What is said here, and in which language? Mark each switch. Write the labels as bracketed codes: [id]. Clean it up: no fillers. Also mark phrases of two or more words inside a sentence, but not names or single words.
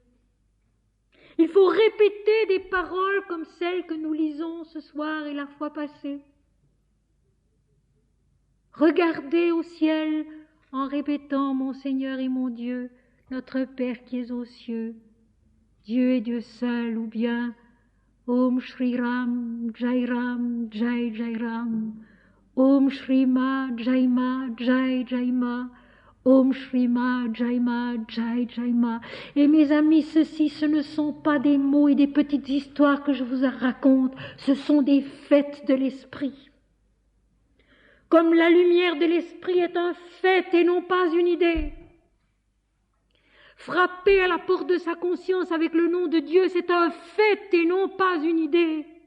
[fr] Il faut répéter des paroles comme celles que nous lisons ce soir et la fois passée. Regardez au ciel en répétant mon Seigneur et mon Dieu, notre Père qui es aux cieux. Dieu est Dieu seul, ou bien [sa] Om Shri Ram, Jai Ram, Jai Jai Ram. Om Shri Ma, Jai Ma, Jai Jai Ma. Om Shri Ma, Jai Ma, Jai Jai Ma. [fr] Et mes amis, ce ne sont pas des mots et des petites histoires que je vous raconte, ce sont des faits de l'esprit. Comme la lumière de l'esprit est un fait et non pas une idée. Frapper à la porte de sa conscience avec le nom de Dieu, c'est un fait et non pas une idée.